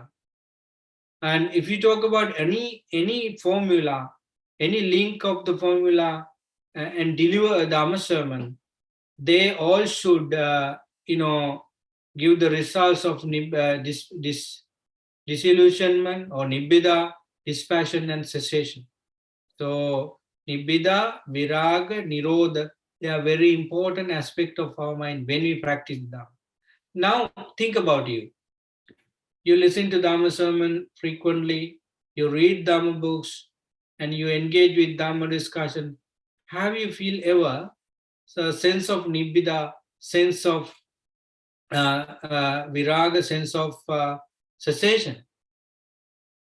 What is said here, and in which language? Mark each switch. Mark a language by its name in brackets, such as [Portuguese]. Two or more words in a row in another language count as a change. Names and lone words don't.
[English] And if you talk about any formula, any link of the formula and deliver a Dhamma sermon, they all should, give the results of disillusionment or nibbida, dispassion, and cessation. [Pali] So nibbida, viraga, nirodha, [English] they are very important aspect of our mind when we practice Dhamma. Now think about you. You listen to Dhamma sermon frequently, you read Dhamma books, and you engage with Dhamma discussion. Have you feel ever a sense of nibbida, sense of viraga, sense of cessation?